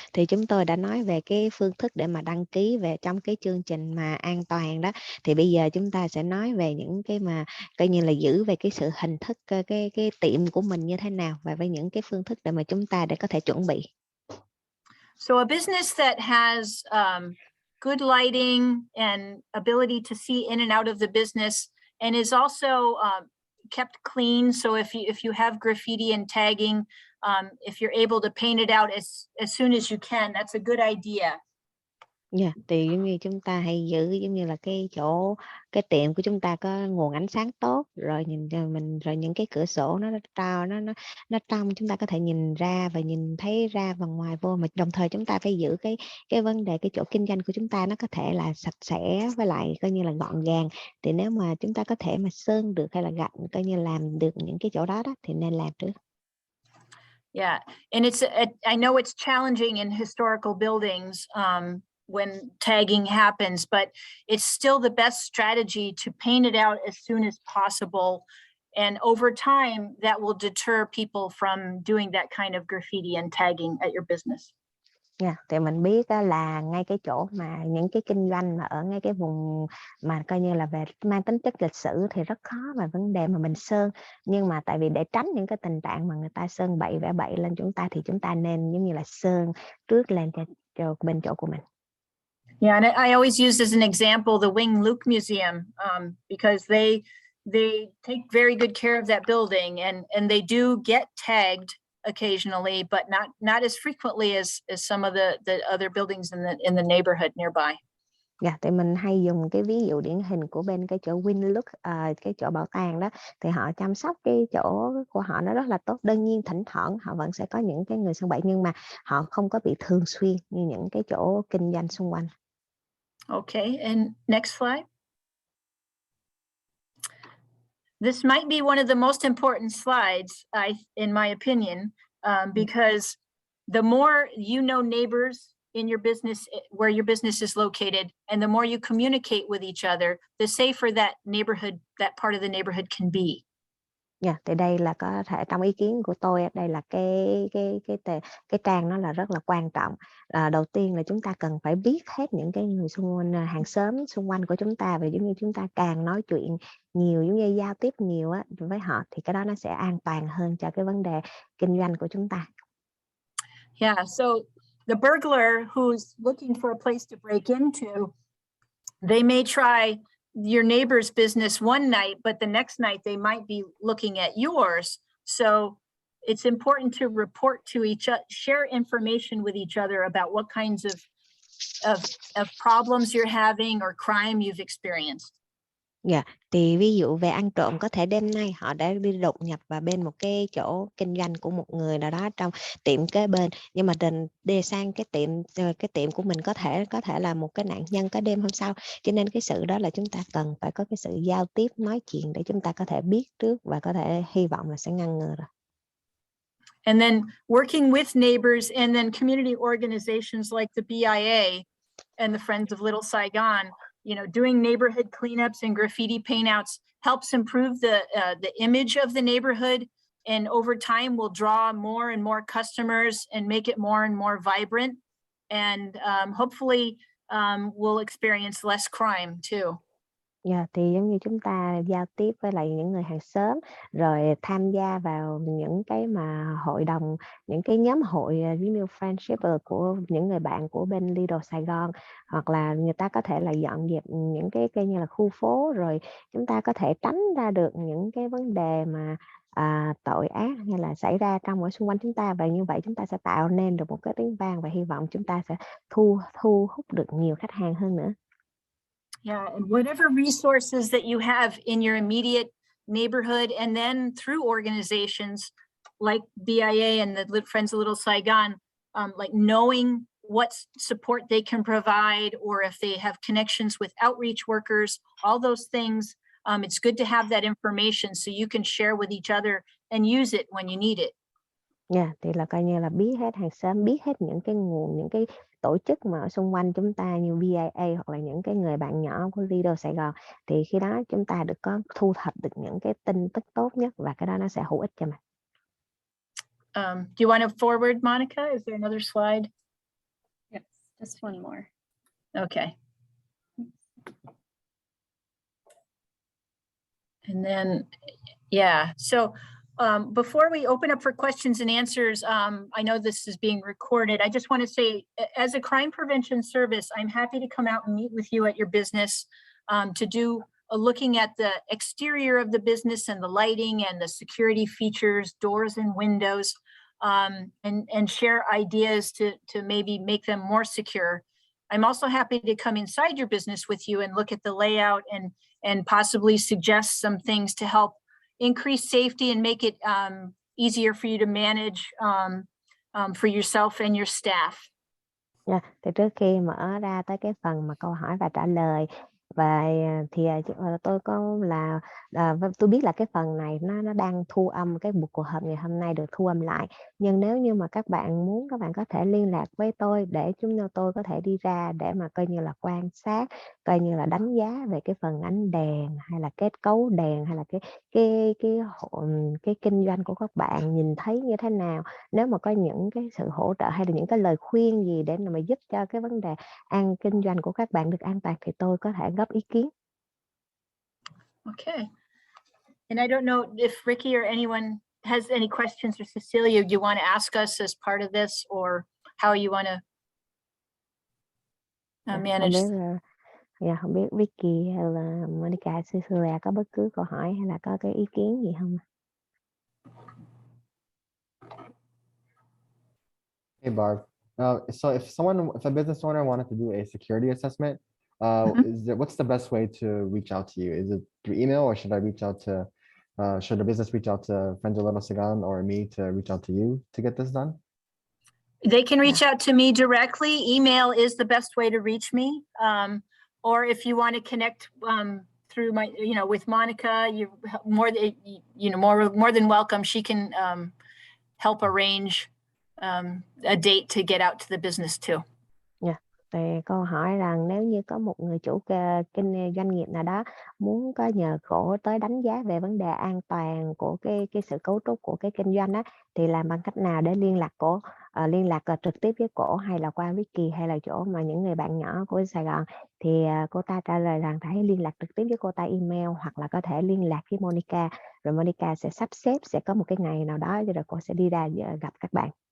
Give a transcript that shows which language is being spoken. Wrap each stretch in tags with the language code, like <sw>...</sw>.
<vi>Thì chúng tôi đã nói về cái phương thức để mà đăng ký về trong cái chương trình mà an toàn đó, thì bây giờ chúng ta sẽ nói về những cái mà coi như là giữ về cái sự hình thức cái tiệm của mình như thế nào, và với những cái phương thức để mà chúng ta để có thể chuẩn bị.</vi> <en>So a business that has good lighting and ability to see in and out of the business, and is also kept clean. So if you have graffiti and tagging, if you're able to paint it out as soon as you can, that's a good idea.</en> <vi>Yeah, thì giống như chúng ta hay giữ giống như là cái tiệm của chúng ta có nguồn ánh sáng tốt, rồi rồi những cái cửa sổ nó trong, chúng ta có thể nhìn ra và nhìn thấy ra và ngoài vô, mà đồng thời chúng ta phải giữ cái vấn đề cái chỗ kinh doanh của chúng ta nó có thể là sạch sẽ với lại coi như là gọn gàng. Thì nếu mà chúng ta có thể mà sơn được hay là gạch coi như làm được những cái chỗ đó thì nên làm trước.</vi> <en>Yeah, and I know it's challenging in historical buildings when tagging happens, but it's still the best strategy to paint it out as soon as possible. And over time, that will deter people from doing that kind of graffiti and tagging at your business.</en> <vi>Thì mình biết á, là ngay cái chỗ mà những cái kinh doanh mà ở ngay cái vùng mà coi như là về mang tính chất lịch sử thì rất khó mà vấn đề mà mình sơn, nhưng mà tại vì để tránh những cái tình trạng mà người ta sơn bậy vẽ bậy lên chúng ta thì chúng ta nên giống như là sơn trước lên cho bên chỗ của mình.</vi> <en>Yeah, and I always use as an example the Wing Luke Museum, because they take very good care of that building, and they do get tagged occasionally, but not as frequently as some of the other buildings in the neighborhood nearby.</en> <vi>Thì mình hay dùng cái ví dụ điển hình của bên cái chỗ Winlook, cái chỗ bảo tàng đó, thì họ chăm sóc cái chỗ của họ nó rất là tốt. Đương nhiên thỉnh thoảng họ vẫn sẽ có những cái người sơn bậy, nhưng mà họ không có bị thường xuyên như những cái chỗ kinh doanh xung quanh.</vi> <en>Okay, and next slide. This might be one of the most important slides, in my opinion, because the more you know neighbors in your business, where your business is located, and the more you communicate with each other, the safer that neighborhood, that part of the neighborhood can be.</en> <vi>Thì đây là có thể trong ý kiến của tôi, đây là cái trang nó là rất là quan trọng. Đầu tiên là chúng ta cần phải biết hết những cái người xung quanh, hàng xóm xung quanh của chúng ta, và giống như chúng ta càng nói chuyện nhiều, giống như giao tiếp nhiều á với họ, thì cái đó nó sẽ an toàn hơn cho cái vấn đề kinh doanh của chúng ta.</vi> <en>Yeah, so the burglar who's looking for a place to break into, they may try your neighbor's business one night, but the next night they might be looking at yours. So it's important to report to each other, share information with each other about what kinds of problems you're having or crime you've experienced.</en> <vi>Thì ví dụ về ăn trộm, có thể đêm nay họ đã đi đột nhập vào bên một cái chỗ kinh doanh của một người nào đó trong tiệm kế bên, nhưng mà đi sang cái tiệm của mình có thể là một cái nạn nhân cái đêm hôm sau. Cho nên cái sự đó là chúng ta cần phải có cái sự giao tiếp, nói chuyện để chúng ta có thể biết trước và có thể hy vọng là sẽ ngăn ngừa rồi.</vi> <en>And then working with neighbors and then community organizations like the BIA and the Friends of Little Saigon, doing neighborhood cleanups and graffiti paintouts helps improve the image of the neighborhood, and over time will draw more and more customers and make it more and more vibrant, and hopefully we'll experience less crime too.</en> <vi>Thì giống như chúng ta giao tiếp với lại những người hàng xóm, rồi tham gia vào những cái mà hội đồng, những cái nhóm hội giống như friendship của những người bạn của bên Little Sài Gòn, hoặc là người ta có thể là dọn dẹp những cái như là khu phố, rồi chúng ta có thể tránh ra được những cái vấn đề mà tội ác hay là xảy ra trong ở xung quanh chúng ta, và như vậy chúng ta sẽ tạo nên được một cái tiếng vang, và hy vọng chúng ta sẽ thu hút được nhiều khách hàng hơn nữa.</vi> <en>Yeah, and whatever resources that you have in your immediate neighborhood, and then through organizations like BIA and the Friends of Little Saigon, like knowing what support they can provide, or if they have connections with outreach workers, all those things, it's good to have that information so you can share with each other and use it when you need it.</en> <vi>Thì là coi như là biết hết hàng xóm, biết hết những cái nguồn, những cái tổ chức mà ở xung quanh chúng ta như BIA hoặc là những cái người bạn nhỏ của Little Sài Gòn, thì khi đó chúng ta được có thu thập được những cái tin tức tốt nhất, và cái đó nó sẽ hữu ích cho mình.</vi> <en>Do you want to forward, Monica? Is there another slide? Yes, just one more. Okay. And then, yeah, so before we open up for questions and answers, I know this is being recorded. I just want to say, as a crime prevention service, I'm happy to come out and meet with you at your business to do looking at the exterior of the business and the lighting and the security features, doors and windows, and share ideas to maybe make them more secure. I'm also happy to come inside your business with you and look at the layout and possibly suggest some things to help increase safety and make it easier for you to manage for yourself and your staff.</en> <vi>Thì trước khi mở ra tới cái phần mà câu hỏi và trả lời, Và tôi có là tôi biết là cái phần này nó đang thu âm, cái cuộc họp ngày hôm nay được thu âm lại, nhưng nếu như mà các bạn muốn, các bạn có thể liên lạc với tôi để tôi có thể đi ra để mà coi như là quan sát, coi như là đánh giá về cái phần ánh đèn hay là kết cấu đèn hay là cái kinh doanh của các bạn nhìn thấy như thế nào. Nếu mà có những cái sự hỗ trợ hay là những cái lời khuyên gì để mà giúp cho cái vấn đề kinh doanh của các bạn được an toàn thì tôi có thể góp ý kiến.</vi> <en>Okay. And I don't know if Ricky or anyone has any questions, or Cecilia, do you want to ask us as part of this, or how you want to</en> <vi>Không</vi> <en>manage?</en> <vi>biết không biết Vicky hay là Monica, Cecilia có bất cứ câu hỏi hay là có cái ý kiến gì không?</vi> <en>Hey Barb, so if a business owner wanted to do a security assessment, what's the best way to reach out to you? Is it through email, or should I reach out to, should the business reach out to Friends of Little Sagan or me to reach out to you to get this done? They can reach out to me directly. Email is the best way to reach me. Or if you want to connect through my, with Monica, you're more than welcome. She can help arrange a date to get out to the business too.</en> <vi>Thì câu hỏi rằng nếu như có một người chủ doanh nghiệp nào đó muốn có nhờ cổ tới đánh giá về vấn đề an toàn của cái sự cấu trúc của cái kinh doanh đó, thì làm bằng cách nào để liên lạc cổ, liên lạc trực tiếp với cổ hay là qua Vicky hay là chỗ mà những người bạn nhỏ của Sài Gòn, thì cô ta trả lời rằng hãy liên lạc trực tiếp với cô ta email, hoặc là có thể liên lạc với Monica, rồi Monica sẽ sắp xếp, sẽ có một cái ngày nào đó rồi cô sẽ đi ra gặp các bạn.</vi>